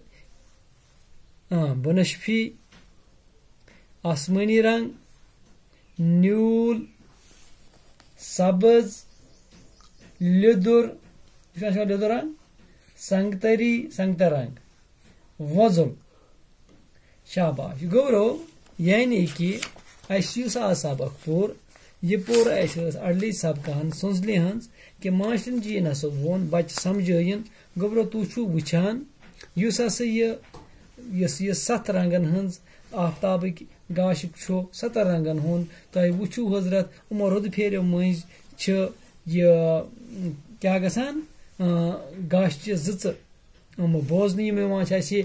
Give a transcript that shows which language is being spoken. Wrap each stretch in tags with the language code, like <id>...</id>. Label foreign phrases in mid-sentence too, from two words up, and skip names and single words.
<ks>بنشفی آسمانی رنگ نیوٗل سبز لیٚدُر لیٚدُر رنگ سنگتر رنگ وۄزُل شاباش گوبرو یعنی کہ اس آز سبق پور یہ پور اس اڑلی سبقان سونزلہِ ہنز کہ ماسٹر جی ہسا وون بچہ سمجھٲیِن گوبرو تُہۍ چھُو وٕچھان یُس ہسا یہ 7 رنگن ہنز آفتابٕکۍ گاشُک چھُ 7 رنگن ہُنٛد تۄہہِ وٕچھِو حضرت یِمو رود پھیریو مٔنٛزۍ چھِ یہ کیٛاہ گژھان گاشچہِ زٕژٕ بوزنہٕ یِوان چھِ اَسہِ</ks>